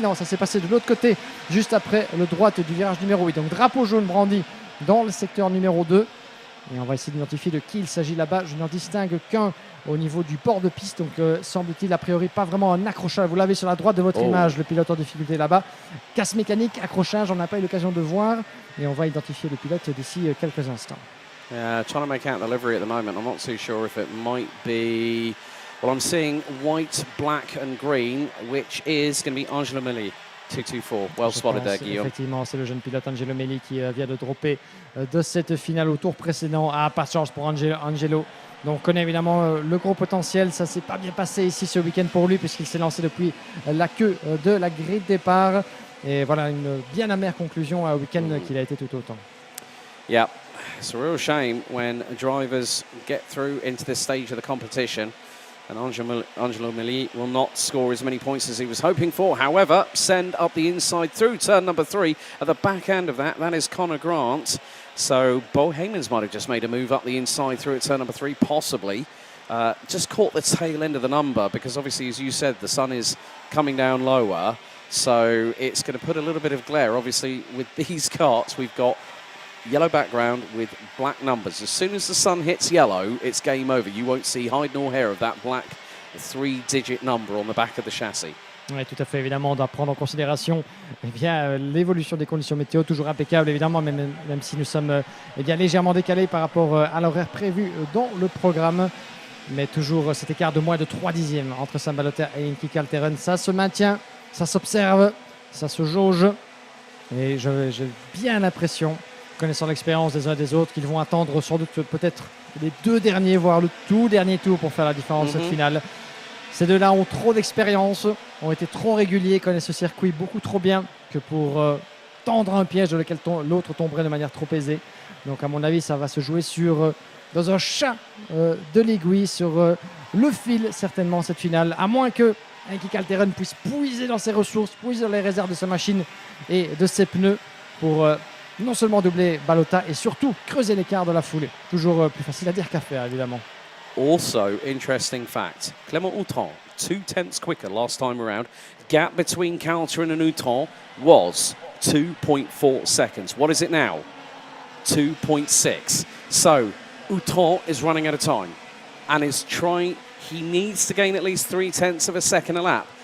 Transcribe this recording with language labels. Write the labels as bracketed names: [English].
[French] Non, ça s'est passé de l'autre côté, juste après le droite du virage numéro 8. Donc drapeau jaune brandi dans le secteur numéro 2. Et on va essayer d'identifier de qui il s'agit là-bas. Je n'en distingue qu'un au niveau du bord de piste. Donc semble-t-il a priori pas vraiment un accrochage. Vous l'avez sur la droite de votre image, le pilote en difficulté là-bas. Casse mécanique, accrochage, on n'a pas eu l'occasion de voir. Et on va identifier le pilote d'ici quelques instants. [English] Trying to make out the livery at the moment. I'm not too sure if it might be... Well, I'm seeing white, black and green, which is going to be Angelo Milli, 224. Well spotted there, Guillaume. [French] Effectivement, c'est le jeune pilote Angelo Milli qui vient de dropper de cette finale au tour précédent. Ah, pas de chance pour Angelo. Donc, on connaît évidemment le gros potentiel. Ça ne s'est pas bien passé ici ce week-end pour lui, puisqu'il s'est lancé depuis la queue de la grille de départ. Et voilà, une bien amère conclusion à un week-end qu'il a été tout autant. [English] Yeah, it's a real shame when drivers get through into this stage of the competition. And Angelo Milli will not score as many points as he was hoping for. However, send up the inside through turn number 3. At the back end of that is Connor Grant. So Bo Heymans might have just made a move up the inside through at turn number 3, possibly. Just caught the tail end of the number because obviously, as you said, the sun is coming down lower. So it's going to put a little bit of glare. Obviously, with these karts, we've got yellow background with black numbers. As soon as the sun hits yellow, it's game over. You won't see hide nor hair of that black 3-digit number on the back of the chassis. [French] Oui, tout à fait. Évidemment, on doit prendre en considération l'évolution des conditions météo, toujours impeccable, évidemment, même si nous sommes légèrement décalés par rapport à l'horaire prévu dans le programme. Mais toujours cet écart de moins de 3 dixièmes entre Sam Balota et Henkie Kalteren. Ça se maintient, ça s'observe, ça se jauge. Et j'ai bien l'impression, connaissant l'expérience des uns et des autres, qu'ils vont attendre sans doute peut-être les 2 derniers, voire le tout dernier tour pour faire la différence cette finale. Ces deux-là ont trop d'expérience, ont été trop réguliers, connaissent ce circuit beaucoup trop bien que pour tendre un piège dans lequel l'autre tomberait de manière trop aisée. Donc à mon avis, ça va se jouer dans un chat de l'aiguille, sur le fil certainement cette finale, à moins que Henkie Kalteren puisse puiser dans ses ressources, puiser dans les réserves de sa machine et de ses pneus pour non seulement doubler Balota et surtout creuser l'écart de la foulée. Toujours plus facile à dire qu'à faire, évidemment. [English] Also, interesting fact, Clément Houtan, 2/10 quicker last time around. Gap between Kalteren and Houtan was 2.4 seconds. What is it now? 2.6. So, Houtan is running out of time and is trying, he needs to gain at least 0.3 of a second a lap.